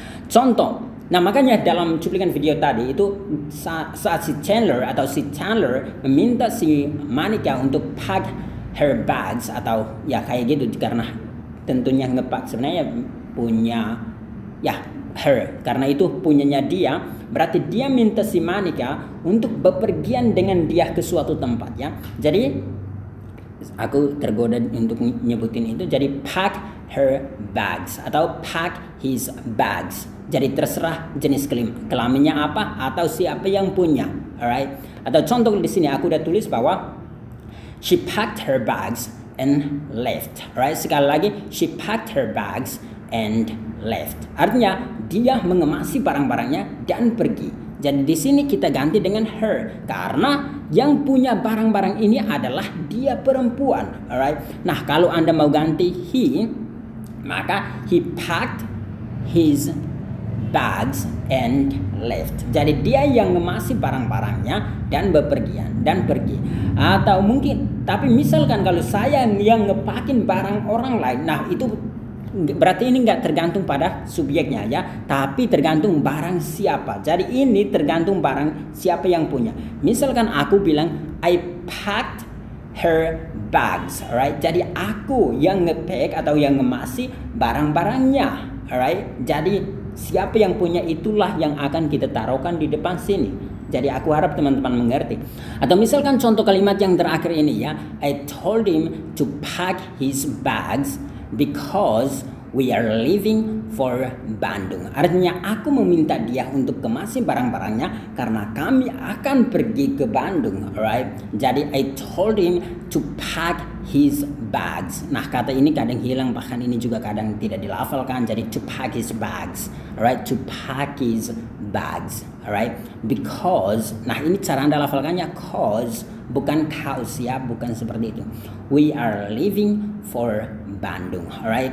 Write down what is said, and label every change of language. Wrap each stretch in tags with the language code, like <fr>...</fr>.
<id>Contoh, nah makanya dalam cuplikan video tadi itu saat si Chandler meminta si Monica untuk</id> <en>pack her bags</en> <id>atau ya kayak gitu, karena tentunya ngepak sebenarnya punya ya her, karena itu punyanya dia, berarti dia minta si Monica untuk bepergian dengan dia ke suatu tempat ya. Jadi aku tergoda untuk nyebutin itu, jadi</id> <en>pack her bags</en> <id>atau</id> <en>pack his bags.</en> <id>Jadi terserah jenis kelaminnya apa atau siapa yang punya, alright? Atau contoh di sini aku udah tulis bahwa</id> <en>she packed her bags and left,</en> <id>alright? Sekali lagi,</id> <en>she packed her bags and left.</en> <id>Artinya dia mengemasi barang-barangnya dan pergi. Jadi di sini kita ganti dengan her karena yang punya barang-barang ini adalah dia perempuan, alright? Nah, kalau Anda mau ganti</id> <en>he,</en> <id>maka</id> <en>he packed his bags and left.</en> <id>Jadi dia yang ngemasi barang-barangnya dan bepergian dan pergi. Atau mungkin, tapi misalkan kalau saya yang ngepakin barang orang lain, nah itu berarti ini nggak tergantung pada subjeknya ya, tapi tergantung barang siapa. Jadi ini tergantung barang siapa yang punya. Misalkan aku bilang</id> <en>I packed her bags, alright?</en> <id>Jadi aku yang ngepack atau yang ngemasi barang-barangnya, alright? Jadi siapa yang punya itulah yang akan kita taruhkan di depan sini. Jadi aku harap teman-teman mengerti. Atau misalkan contoh kalimat yang terakhir ini ya,</id> <en>I told him to pack his bags because we are leaving for Bandung.</en> <id>Artinya aku meminta dia untuk kemasi barang-barangnya karena kami akan pergi ke Bandung, alright?</id> <en>Jadi I told him to pack his bags.</en> <id>Nah, kata ini kadang hilang, bahkan ini juga kadang tidak dilafalkan.</id> <en>Jadi to pack his bags, alright? To pack his bags, alright?</en> <id>Because, nah ini cara Anda lafalkannya cause, bukan cause ya, bukan seperti itu.</id> <en>We are leaving for Bandung, alright?</en>